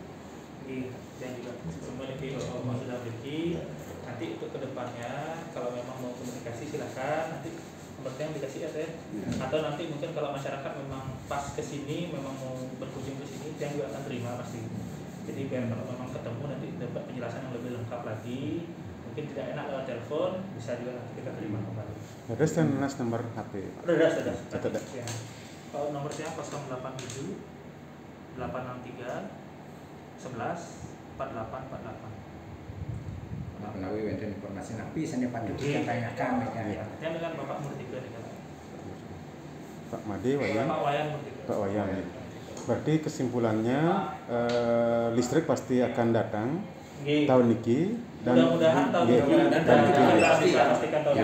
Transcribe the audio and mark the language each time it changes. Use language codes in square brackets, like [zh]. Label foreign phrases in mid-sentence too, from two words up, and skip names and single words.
[id] Dan juga semua di Bapak sudah beri nanti untuk kedepannya kalau memang mau komunikasi silakan nanti nomornya dikasih ya saya atau nanti mungkin kalau masyarakat memang pas kesini memang mau berkunjung ke sini yang juga akan terima pasti jadi biar kalau memang ketemu nanti dapat penjelasan yang lebih lengkap lagi mungkin tidak enak lewat telepon bisa juga nanti kita terima kembali. Ada standar nomor HP. Sudah. Catat. Ya. Kalau nomor saya 087 863 11 4848. Melalui wenten informasi napi saya patut kita tanyakan yang dengan Bapak Murtika Pak Made Wayan. Pak Wayan. Berarti kesimpulannya listrik pasti akan datang tahun ini dan mudah-mudahan tahun ini dan pastikan tahun